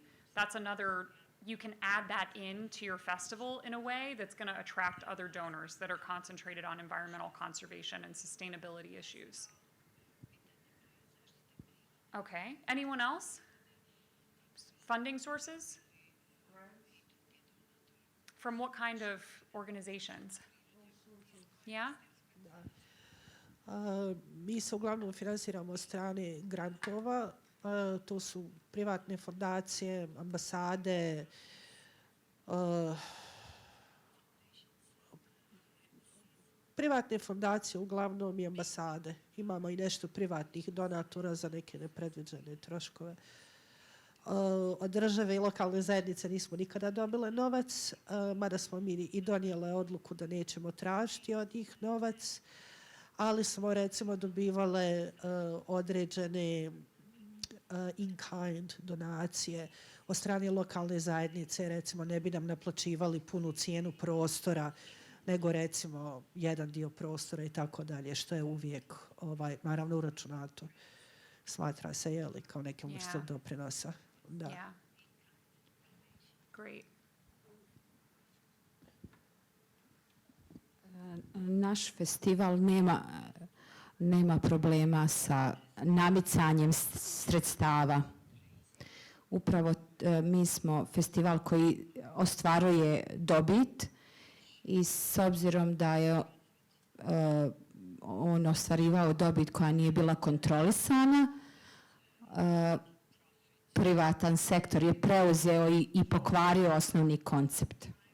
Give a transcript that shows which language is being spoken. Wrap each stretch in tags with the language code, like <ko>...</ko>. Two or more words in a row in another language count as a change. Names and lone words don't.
<en>That's another, you can add that into your festival in a way that's going to attract other donors that are concentrated on environmental conservation and sustainability issues. Okay, anyone else? Funding sources? From what kind of organizations? Yeah?</en> <bs>Mi se uglavnom finansiramo od strane grantova, to su privatne fondacije, ambasade, privatne fondacije uglavnom i ambasade. Imamo i nešto privatnih donatora za neke nepredviđene troškove. Od države i lokalne zajednice nismo nikada dobile novac, mada smo mi i donijele odluku da nećemo tražiti od njih novac, ali smo recimo dobivale određene in-kind donacije od strane lokalne zajednice. Recimo ne bi nam naplaćivali punu cijenu prostora, nego recimo jedan dio prostora i tako dalje, što je uvijek naravno uračunato. Smatra se kao nekim vrstom doprinosa. Da.</bs> <en>Yeah. Great.</en> <bs>Naš festival nema problema sa namicanjem sredstava. Upravo mi smo festival koji ostvaruje dobit i s obzirom da je on ostvarivao dobit koja nije bila kontrolisana, privatan sektor je preuzeo i pokvario osnovni koncept.</bs>